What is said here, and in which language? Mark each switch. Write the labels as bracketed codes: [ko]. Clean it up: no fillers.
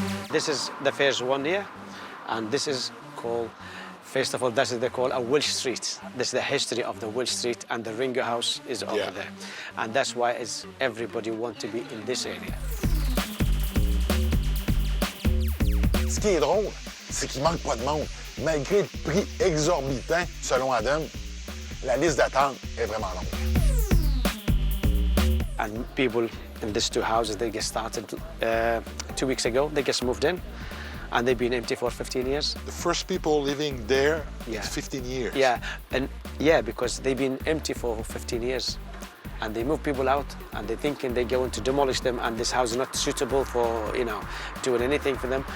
[en] This is the first one here, and this is called, first of all, that's what they call a Welsh Street. This is the history of the Welsh Street, and the Ringo House is over there. And that's why everybody wants to be in this area. [fr] Ce qui est drôle, c'est qu'il manque pas de monde. Malgré le prix exorbitant, selon Adam, la liste d'attente est vraiment longue. [en] And people in these two houses, they get started 2 weeks ago. They just moved in, and they've been empty for 15 years. The first people living there Yeah. is 15 years. Yeah, and yeah, because they've been empty for 15 years. And they move people out, and they're thinking they're going to demolish them, and this house is not suitable for, you know, doing anything for them.